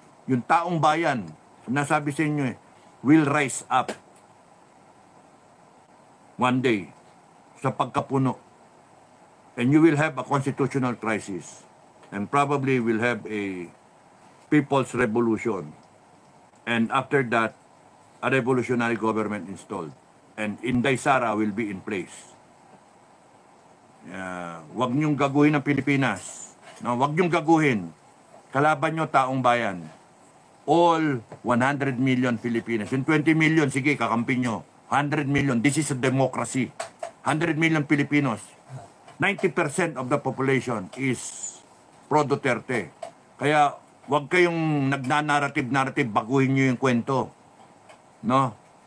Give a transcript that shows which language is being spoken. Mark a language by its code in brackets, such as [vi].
[tl] Yung taong bayan, nasabi sa inyo [en] will rise up one day [tl] sa pagkapuno. [en] And you will have a constitutional crisis. And probably will have a people's revolution. And after that, a revolutionary government installed. And Inday Sara will be in place. [tl] Huwag niyong gaguhin ang Pilipinas. No, huwag niyong gaguhin. Kalaban niyo taong bayan. [en] All 100 million Filipinas. [tl] Yung 20 million, sige, kakampi niyo. [en] 100 million, this is a democracy. 100 million Filipinos. 90% of the population is pro-Duterte. [tl] Kaya, huwag kayong nagnanarrative, baguhin niyo yung kwento. No?